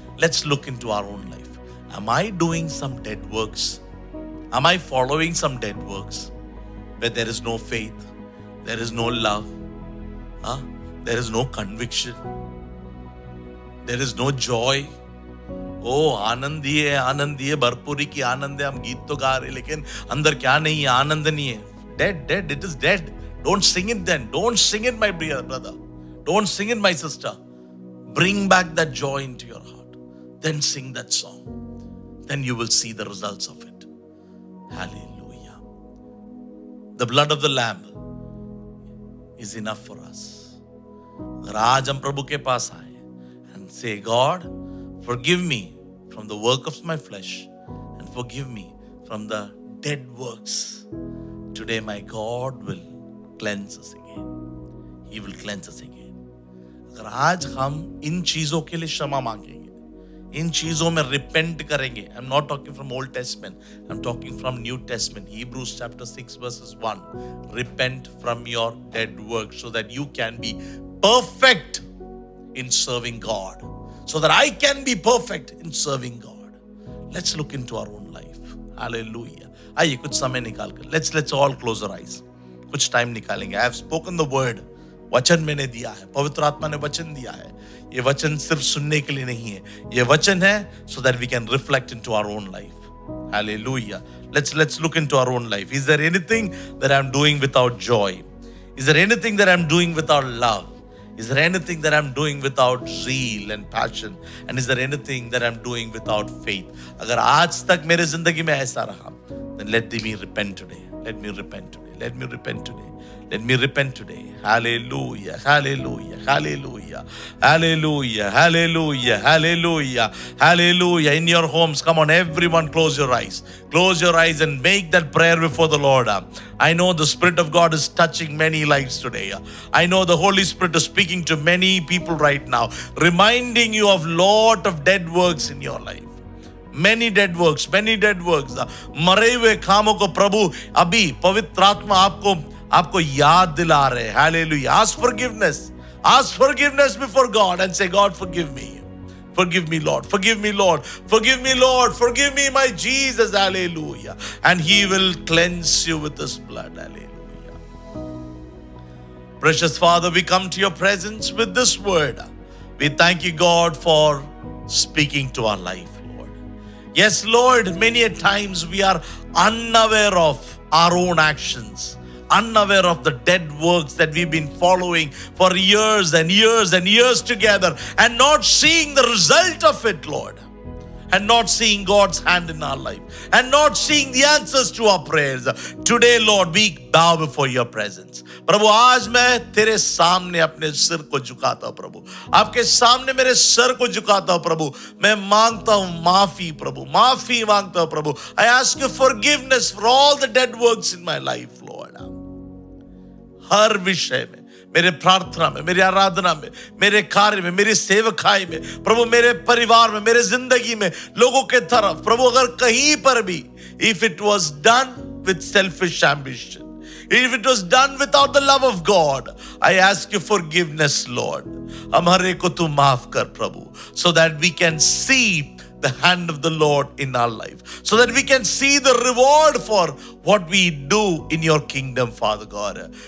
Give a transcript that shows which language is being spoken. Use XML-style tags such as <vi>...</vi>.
<en>Let's look into our own life. Am I doing some dead works? Am I following some dead works where there is no faith, there is no love, there is no conviction, there is no joy?</en> <hi>आनंद ही है, भरपूरी की आनंद है. हम गीत तो गा रहे, लेकिन अंदर क्या नहीं है? आनंद नहीं है.</hi> <en>Dead, it is dead. Don't sing it then. Don't sing it, my dear brother. Don't sing it, my sister. Bring back that joy into your heart. Then sing that song. Then you will see the results of it. Hallelujah. The blood of the Lamb is enough for us.</en> <hi>अगर आज हम प्रभु के पास आए</hi> <en>and say, God, forgive me from the work of my flesh and forgive me from the dead works. Today my God will cleanse us again. He will cleanse us again.</en> <hi>अगर आज हम इन चीजों के लिए क्षमा मांगेंगे, इन चीजों में रिपेंट करेंगे.</hi> <en>I'm not talking from Old Testament. I'm talking from New Testament. Hebrews chapter 6 verses 1. Repent from your dead works so that you can be perfect in serving God. So that I can be perfect in serving God. Let's look into our own life. Hallelujah.</en> <hi>आइए कुछ समय निकाल कर.</hi> <en>Let's all close our eyes.</en> <hi>कुछ time निकालेंगे.</hi> <en>I have spoken the word.</en> <hi>वचन मैंने दिया है. पवित्र आत्मा ने वचन दिया है. ये वचन सिर्फ सुनने के लिए नहीं है. ये वचन है</hi> <en>so that we can reflect into our own life. Hallelujah. Let's look into our own life. Is there anything that I'm doing without joy? Is there anything that I'm doing without love? Is there anything that I'm doing without zeal and passion? And is there anything that I'm doing without faith?</en> <hi>अगर आज तक मेरे जिंदगी में ऐसा रहा,</hi> <en>then let me repent today. Let me repent today. Let me repent today. Let me repent today. Hallelujah. Hallelujah. Hallelujah. Hallelujah. Hallelujah. Hallelujah. Hallelujah. In your homes, come on, everyone, close your eyes. Close your eyes and make that prayer before the Lord. I know the Spirit of God is touching many lives today. I know the Holy Spirit is speaking to many people right now, reminding you of lot of dead works in your life. Many dead works.</en> <hi>मरे हुए कामों को प्रभु अभी पवित्र आत्मा आपको याद दिला रहे.</hi> <en>Hallelujah. Ask forgiveness. Ask forgiveness before God and say, God, forgive me. Forgive me, Lord. Forgive me, Lord. Forgive me, Lord. Forgive me, my Jesus. Hallelujah. And He will cleanse you with His blood. Hallelujah. Precious Father, we come to your presence with this word. We thank you, God, for speaking to our life, Lord. Yes, Lord, many a times we are unaware of our own actions, unaware of the dead works that we've been following for years and years and years together and not seeing the result of it, Lord, and not seeing God's hand in our life and not seeing the answers to our prayers. Today, Lord, we bow before your presence.</en> <hi>प्रभु, आज मैं तेरे सामने अपने सिर को झुकाता हूं. प्रभु, आपके सामने मेरे सर को झुकाता हूं. प्रभु, मैं मांगता हूं माफी. प्रभु, माफी मांगता हूं. प्रभु,</hi> <en>I ask you forgiveness for all the dead works in my life, Lord.</en> <hi>हर विषय में, मेरे प्रार्थना में, मेरी आराधना में, मेरे कार्य में, मेरी सेवकाई में, प्रभु, मेरे परिवार में, मेरे जिंदगी में, लोगों के तरफ, प्रभु, अगर कहीं पर भी</hi> <en>if it was done with selfish ambition, if it was done without the love of God, I ask you forgiveness, Lord.</en> <hi>हमारे को तू माफ कर प्रभु,</hi> <en>so that we can see the hand of the Lord in our life, so that we can see the reward for what we do in your kingdom, Father God.</en>